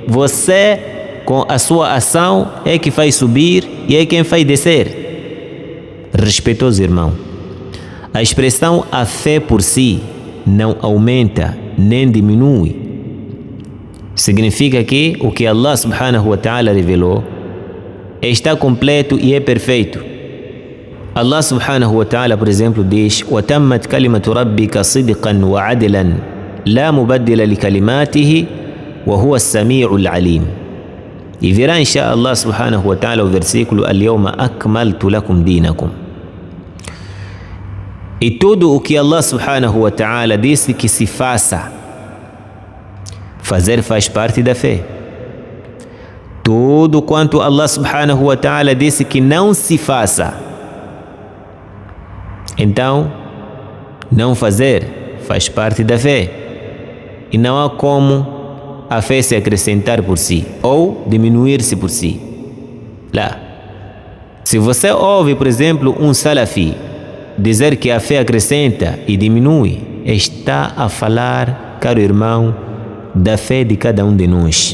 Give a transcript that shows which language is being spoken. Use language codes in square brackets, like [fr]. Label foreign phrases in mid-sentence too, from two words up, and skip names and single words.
[pt] Você, com a sua ação, é que faz subir e é quem faz descer. Respeitoso irmão, a expressão a fé por si não aumenta nem diminui. Significa que o que Allah [ar] سبحانه وتعالى [pt] revelou está completo e é perfeito. [ar] الله سبحانه وتعالى, [pt] por exemplo, diz: [ar] وَتَمَّتْ كَلِمَةُ رَبِّكَ صِدْقًا وَعَدْلًا لَا مُبَدِّلَ لِكَلِمَاتِهِ وَهُوَ السَّمِيعُ الْعَلِيمُ. [pt] E virá, [ar] إن شاء الله سبحانه وتعالى, [pt] o versículo: [ar] الْيَوْمَ أَكْمَلْتُ لَكُمْ دِينَكُمْ. [pt] E tudo o que Allah [ar] سبحانه وتعالى [pt] disse que se faça, fazer faz parte da fé. Tudo quanto Allah [ar] سبحانه وتعالى [pt] disse que não se faça, então não fazer faz parte da fé. E não há como a fé se acrescentar por si ou diminuir-se por si. Lá. Se você ouve, por exemplo, um salafi dizer que a fé acrescenta e diminui, está a falar, caro irmão, da fé de cada um de nós.